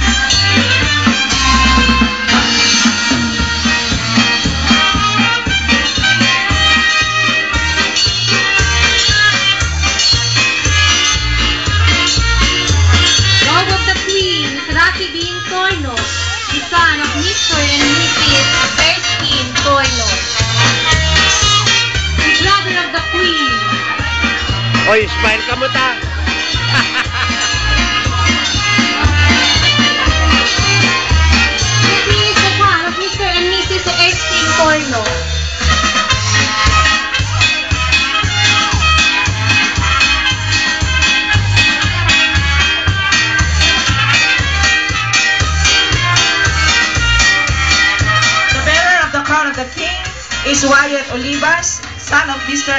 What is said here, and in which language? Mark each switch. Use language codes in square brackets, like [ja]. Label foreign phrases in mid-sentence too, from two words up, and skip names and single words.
[en] Lord of the Queen is Rocky Bean Torno, the son of Mr. and Mrs. Erskine Torno. The brother of the Queen. [ilo] Oy, smile ka mo ta. [en] He is the son of Mr. and Mrs. Erskine Torno. The bearer of the crown of the king is Wyatt Olivas, son of Mr.